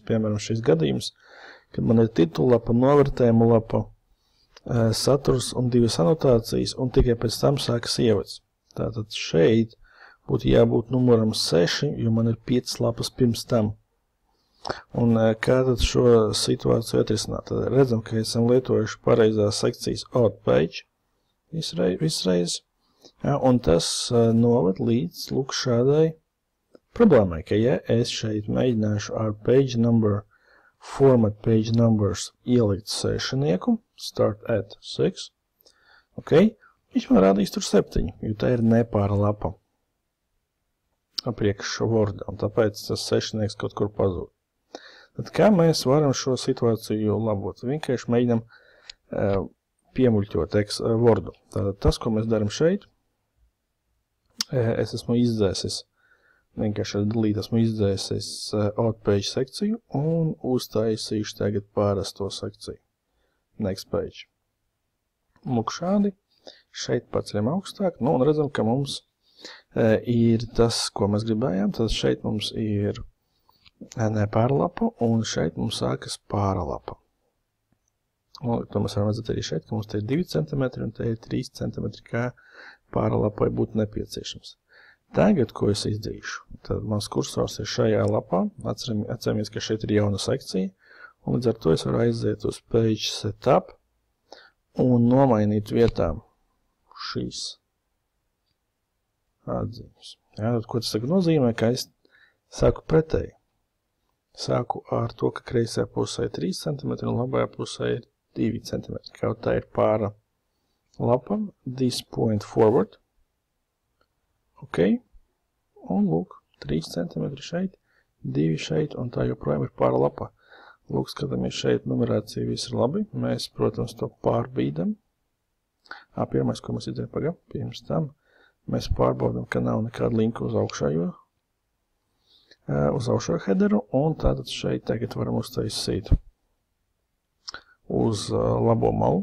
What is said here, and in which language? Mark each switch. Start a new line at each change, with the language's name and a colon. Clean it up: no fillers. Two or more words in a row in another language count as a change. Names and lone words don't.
Latvian: Piemēram, šis gadījums, kad man ir titulapa, novērtējumu lapa, saturs un divas anotācijas, un tikai pēc tam sākas ievads. Tātad šeit būtu jābūt numuram 6, jo man ir 5 lapas pirms tam. Un kā tad šo situāciju atrisināt? Tad redzam, ka esam lietojuši pareizās sekcijas
English: out page
Latvian: visreiz, un tas noved līdz lūk šādai problēmai, ka ja es šeit mēģināšu ar
English: page number, format page numbers
Latvian: ielikt 6,
English: start at 6,
Latvian: ok, viņš man rādīs tur 7, jo tā ir nepāra lapa apriekš Wordā, un tāpēc tas 6 kaut kur pazūd. Tad kā mēs varam šo situāciju labot? Vienkārši mēģinam piemuļķot Wordu. Tātad tas, ko mēs daram šeit, es esmu izdzēsis, vienkārši ar delete esmu izdzēsis
English: out page
Latvian: sekciju un uztaisīšu tagad pārasto sekciju.
English: Next page.
Latvian: Lūk šādi. Šeit paceļam augstāk. Nu, un redzam, ka mums ir tas, ko mēs gribējām. Tad šeit mums ir nepāra lapa, un šeit mums sākas pāra lapa. Un to mēs varam redzēt arī šeit, ka mums te ir 2 cm un te ir 3 cm, kā pāra lapai būtu nepieciešams. Tagad, ko es izdarīšu? Tad mans kursors ir šajā lapā, atceramies, ka šeit ir jauna sekcija, un līdz ar to es varu aiziet uz
English: page setup
Latvian: un nomainīt vietām šīs atzīmes. Jā, tad, ko tas tagad nozīmē, ka es sāku pretēji. Sāku ar to, ka kreisajā pusē ir 3 cm un labajā pusē ir 2 cm. Kaut tā ir pāra lapa,
English: this point forward.
Latvian: Ok. Un lūk, 3 cm šeit, 2 šeit, un tā joprojām ir pāra lapa. Lūk, skatāmies šeit, numerācija viss ir labi. Mēs, protams, to pārbīdam. Pirmais, ko mēs izdarām pirms tam, mēs pārbaudam, ka nav nekāda linka uz augšējo headeru, un tātad šeit tagad varam uztaisīt uz labo malu.